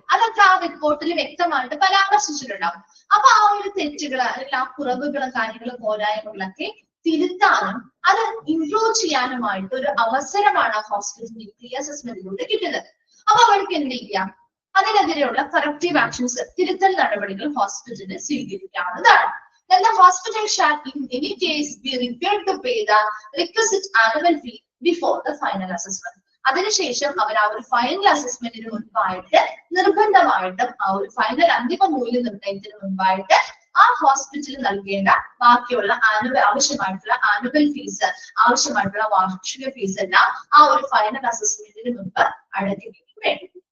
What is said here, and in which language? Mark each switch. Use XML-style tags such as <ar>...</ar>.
<ml>അതൊക്കെ ആ റിപ്പോർട്ടിൽ വ്യക്തമായിട്ട് പരാമർശിച്ചിട്ടുണ്ടാവും. അപ്പൊ ആ ഒരു തെറ്റുകൾ അല്ലെങ്കിൽ ആ കുറവുകളും കാര്യങ്ങളും പോരായ്മകളൊക്കെ തിരുത്താനും അത് ഇംപ്രൂവ് ചെയ്യാനുമായിട്ട് ഒരു അവസരമാണ് ആ ഹോസ്പിറ്റലിൽ പ്രീ അസസ്മെന്റിലൂടെ കിട്ടുന്നത്. അപ്പൊ അവർക്ക് എന്ത് ചെയ്യാം, അതിനെതിരെയുള്ള കറക്റ്റീവ് ആക്ഷൻസ്, തിരുത്തൽ നടപടികൾ ഹോസ്പിറ്റലിന് സ്വീകരിക്കാവുന്നതാണ്.</ml> <en>Then the hospital shall in any case be required to pay the requisite annual fee before the final assessment.</en> <ml>അതിനുശേഷം അവർ ആ ഒരു ഫൈനൽ അസസ്മെന്റിന് മുൻപായിട്ട് നിർബന്ധമായിട്ടും ആ ഒരു ഫൈനൽ അന്തിമ മൂല്യനിർണ്ണയത്തിന് മുൻപായിട്ട് ആ ഹോസ്പിറ്റലിൽ നൽകേണ്ട ബാക്കിയുള്ള ആവശ്യമായിട്ടുള്ള ആനുവൽ ഫീസ്, ആവശ്യമായിട്ടുള്ള വാർഷിക ഫീസ് എല്ലാം ആ ഒരു ഫൈനൽ അസസ്മെന്റിന് മുൻപ് അടയ്ക്കുകയും വേണം.</ml>